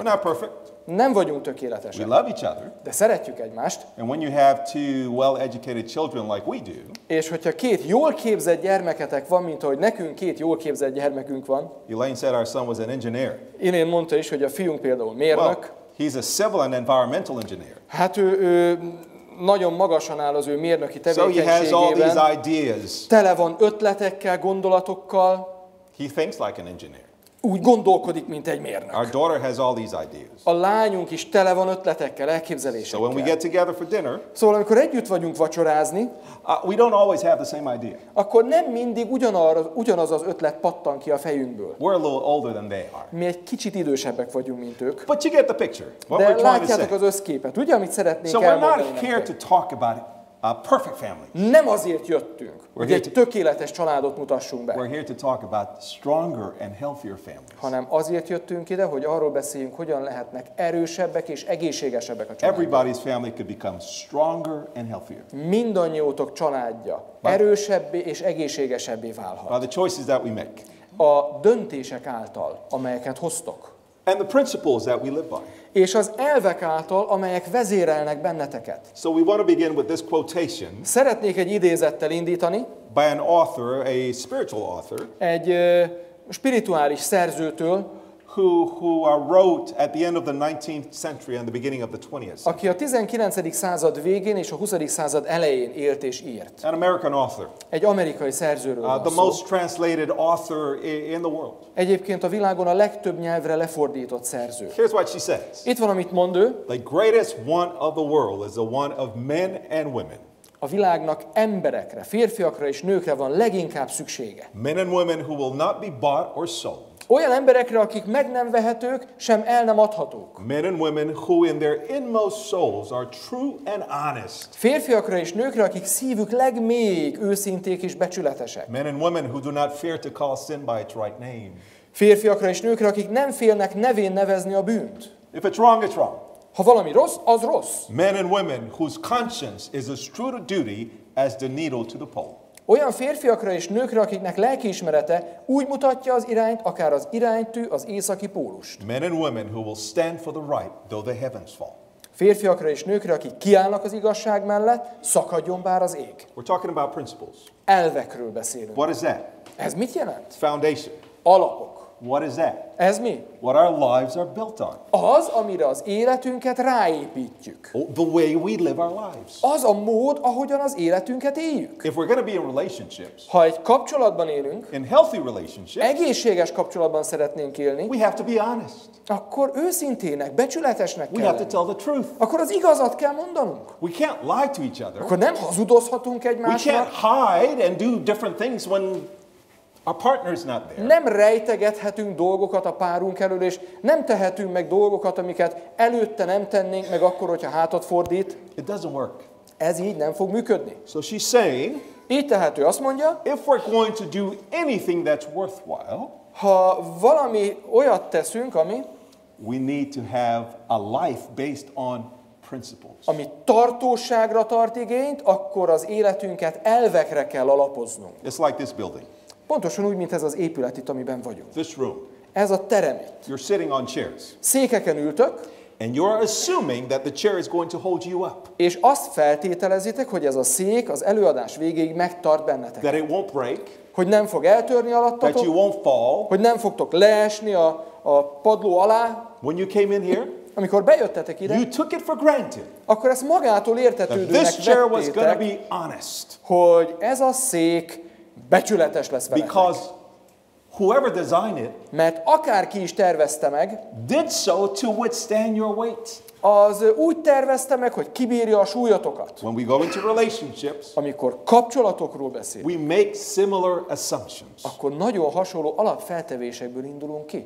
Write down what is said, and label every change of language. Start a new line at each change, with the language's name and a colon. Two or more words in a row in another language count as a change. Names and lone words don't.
English: We're not perfect.
Hungarian: Nem vagyunk tökéletesek.
English: We love each other.
Hungarian: De szeretjük egymást.
English: And when you have 2 well-educated children like we do,
Hungarian: és hogyha 2 jól képzett gyermeketek van, mint ahogy nekünk 2 jól képzett gyermekünk van.
English: Elaine said our son was an engineer.
Hungarian: Elaine mondta is, hogy a fiunk például mérnök.
English: Well, he's a civil and environmental engineer.
Hungarian: Hát ő nagyon magasan áll az ő mérnöki tevékenységében.
English: So he has all these ideas.
Hungarian: Tele van ötletekkel, gondolatokkal.
English: He thinks like an engineer.
Hungarian: Úgy gondolkodik, mint egy mérnök.
English: Our daughter has all these ideas.
Hungarian: A lányunk is tele van ötletekkel,
English: So
Hungarian: elképzelésekkel.
English: when we get together for dinner,
Hungarian: Szóval amikor együtt vagyunk vacsorázni,
English: we don't always have the same idea.
Hungarian: akkor nem mindig ugyanaz az ötlet pattan ki a fejünkből.
English: We're a little older than they are.
Hungarian: Mi egy kicsit idősebbek vagyunk, mint ők.
English: But you get the picture. What
Hungarian: De
English: we're trying to
Hungarian: látjátok
English: say.
Hungarian: az összképet, ugye, amit szeretnénk
English: So we're
Hungarian: elmondani
English: not here
Hungarian: nektek?
English: to talk about a perfect family.
Hungarian: Nem azért jöttünk, hogy
English: here
Hungarian: egy tökéletes családot mutassunk be,
English: We're here to talk about stronger and healthier families.
Hungarian: hanem azért jöttünk ide, hogy arról beszéljünk, hogyan lehetnek erősebbek és egészségesebbek a családok.
English: Everybody's family could become stronger and healthier
Hungarian: Mindannyiótok családja erősebbé és egészségesebbé válhat.
English: by the choices that we make
Hungarian: A döntések által, amelyeket hoztok,
English: and the principles that we live by.
Hungarian: és az elvek által, amelyek vezérelnek benneteket.
English: So we want to begin with this quotation
Hungarian: Szeretnék egy idézettel indítani,
English: by an author, a spiritual author,
Hungarian: egy spirituális szerzőtől,
English: who wrote at the end of the 19th century and the beginning of the 20th century.
Hungarian: aki a 19. század végén és a 20. század elején élt és írt.
English: An American author,
Hungarian: Egy amerikai szerzőről van
English: the
Hungarian: szó.
English: most translated author in the world.
Hungarian: Egyébként a világon a legtöbb nyelvre lefordított szerző.
English: Here's what she says.
Hungarian: Itt van, amit mond ő.
English: The greatest want of the world is the one of men and women.
Hungarian: A világnak emberekre, férfiakra és nőkre van leginkább szüksége.
English: Men and women who will not be bought or sold.
Hungarian: Olyan emberekre, akik meg nem vehetők, sem el nem adhatók.
English: Men and women who in their inmost souls are true and honest.
Hungarian: Férfiakra és nőkre, akik szívük legmélyig őszinték és becsületesek.
English: Men and women who do not fear to call sin by its right name.
Hungarian: Férfiakra és nőkre, akik nem félnek nevén nevezni a bűnt.
English: If it's wrong, it's wrong.
Hungarian: Ha valami rossz, az rossz.
English: Men and women whose conscience is as true to duty as the needle to the pole.
Hungarian: Olyan férfiakra és nőkre, akiknek lelkiismerete úgy mutatja az irányt, akár az iránytű, az északi pólust.
English: Men and women who will stand for the right, though the heavens fall.
Hungarian: Férfiakra és nőkre, akik kiállnak az igazság mellett, szakadjon bár az ég.
English: We're talking about principles.
Hungarian: Elvekről beszélünk.
English: What is that?
Hungarian: Ez mit jelent?
English: Foundation.
Hungarian: Alapok.
English: What is that?
Hungarian: Ez mi?
English: What our lives are built on.
Hungarian: Az, amire az életünket ráépítjük.
English: The way we live our lives.
Hungarian: Az a mód, ahogyan az életünket éljük.
English: If we're going to be in relationships,
Hungarian: Ha egy kapcsolatban élünk,
English: in healthy relationships,
Hungarian: egészséges kapcsolatban szeretnénk élni,
English: we have to be honest.
Hungarian: akkor őszintének, becsületesnek
English: We
Hungarian: kell
English: have to
Hungarian: lenni.
English: tell the truth.
Hungarian: Akkor az igazat kell mondanunk.
English: We can't lie to each other.
Hungarian: Akkor nem hazudozhatunk
English: We can't
Hungarian: egymásnak,
English: hide and do different things when our partner's not there.
Hungarian: nem rejtegethetünk dolgokat a párunk elől, és nem tehetünk meg dolgokat, amiket előtte nem tennénk meg akkor, hogyha hátat fordít.
English: It doesn't work.
Hungarian: Ez így nem fog működni.
English: So she's saying,
Hungarian: Így tehát ő azt mondja,
English: if we're going to do anything that's worthwhile,
Hungarian: ha valami olyat teszünk,
English: we need to have a life based on principles.
Hungarian: ami tartóságra tart igényt, akkor az életünket elvekre kell alapoznunk.
English: It's like this building,
Hungarian: Pontosan úgy, mint ez az épület itt, amiben vagyunk.
English: this room.
Hungarian: Ez a Teremy.
English: You're sitting on chairs,
Hungarian: Székeken ültök,
English: and you're assuming that the chair is going to hold you up,
Hungarian: és azt feltételezitek, hogy ez a szék az előadás végéig megtart benneteket.
English: that it won't break,
Hungarian: Hogy nem fog eltörni
English: that
Hungarian: alattatok,
English: you won't fall.
Hungarian: hogy nem fogtok leesni a padló alá.
English: When you came in here,
Hungarian: Amikor bejöttetek ide,
English: you took it for granted
Hungarian: akkor ezt magától
English: that
Hungarian: értetődőnek
English: this chair was going to
Hungarian: vettétek,
English: be honest,
Hungarian: hogy ez a szék becsületes lesz veletek.
English: because whoever designed it
Hungarian: Mert akárki is tervezte meg,
English: did so to withstand your weight.
Hungarian: az úgy tervezte meg, hogy kibírja a súlyotokat.
English: When we go into relationships,
Hungarian: Amikor kapcsolatokról beszélünk,
English: we make similar assumptions.
Hungarian: akkor nagyon hasonló alapfeltevésekből indulunk ki.